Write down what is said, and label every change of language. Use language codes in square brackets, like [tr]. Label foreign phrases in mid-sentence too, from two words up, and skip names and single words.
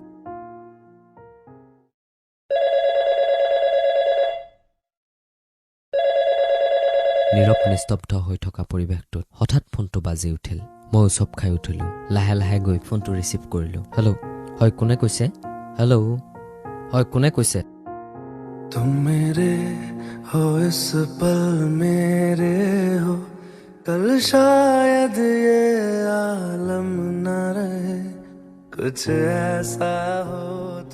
[as] নীৰৱ নিস্তব্ধ হৈ থকা পৰিৱেশটোত হঠাৎ ফোনটো বাজি উঠিল মই উচপ খাই উঠিলো লাহে লাহে গৈ ফোনটো ৰিচিভ কৰিলো হেল্ল' হয় কোনে কৈছে হেল্ল' হয় কোনে কৈছে [hi] तुम मेरे हो इस पल मेरे हो कल शायद ये आलम न रहे कुछ ऐसा हो